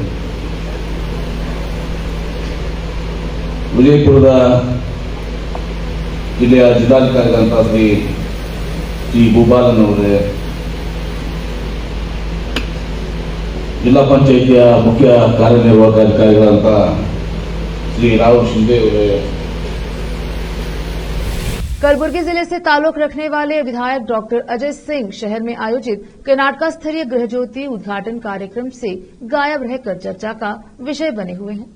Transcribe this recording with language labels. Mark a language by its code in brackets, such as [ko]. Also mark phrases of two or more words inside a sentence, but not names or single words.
[kn] ವಿಜಯಪುರದ ಜಿಲ್ಲೆಯ ಜಿಲ್ಲಾಧಿಕಾರಿಗಳಂತ ಶ್ರೀ ಟಿ ಭೂಪಾಲನ್ ಅವರೇ, ಜಿಲ್ಲಾ ಪಂಚಾಯಿತಿಯ ಮುಖ್ಯ ಕಾರ್ಯನಿರ್ವಾಹಕ अधिकारिಗಳಂತ श्री राहुल शिंदे ಅವರೇ। [hi] कलबुर्गी जिले से ताल्लुक रखने वाले विधायक डॉक्टर अजय सिंह शहर में आयोजित कर्नाटक स्तरीय गृह ज्योति उद्घाटन कार्यक्रम से गायब रहकर चर्चा का विषय बने हुए हैं।